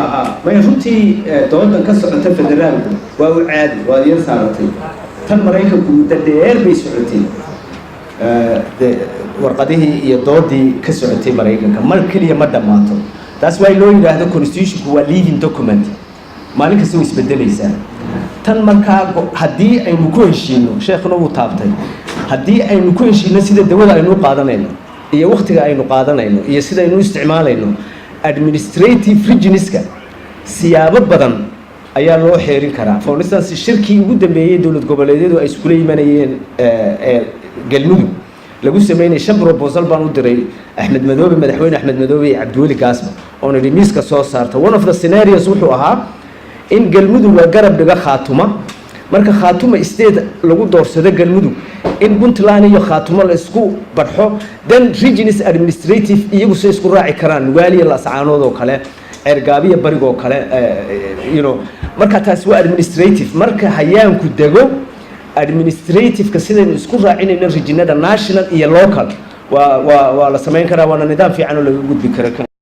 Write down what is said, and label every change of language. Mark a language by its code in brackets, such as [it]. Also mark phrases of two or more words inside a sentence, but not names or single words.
[so] ma runtii doodan ka socota federaalku waa u caadi waa yar saaratay tan Mareykanku muddo dheer bay socotay warqadihii iyo doodii ka socotay Mareykanka mar kaliya ma dhamaato taas waa loo yiraahdo constitutionku waa [en] living document [so] maalin kasta way isbedelaysaa tan markaa haddii aynu ku heshiino sheekhuna uu taabtay haddii aynu ku heshiino sida dawada aynu qaadanayno iyo waqtiga aynu qaadanayno iyo sida aynu isticmaalayno administrative regionska siyaabo badan ayaa loo xeerin karaa for instance shirkii ugu dambeeyay dawlad goboleedyadu ay isku leeyimaanayeen galmudug lagu sameeyay 5 proposal baan u diray Axmed Madoobe madaxweyne Axmed Madoobe iyo Cabdiweli Gaasmo oo miiska soo saarta [en] one of the scenarios [so] wuxuu ahaa in galmudug la garab dhiga Khaatuma marka Khaatuma state lagu doorsado galmudug in Puntland iyo Khaatuma la isku barxo [en] then regions administrative [so] iyagu soo isku raaci karaan waliya la sacaanood oo kale ergaabiya barigo kale marka taas waa administrative marka hayaanku dego administrative ka sideen isku raacinayna regionada national iyo local waa la sameyn karaa waana nidaam fiican oo laga gudbi karo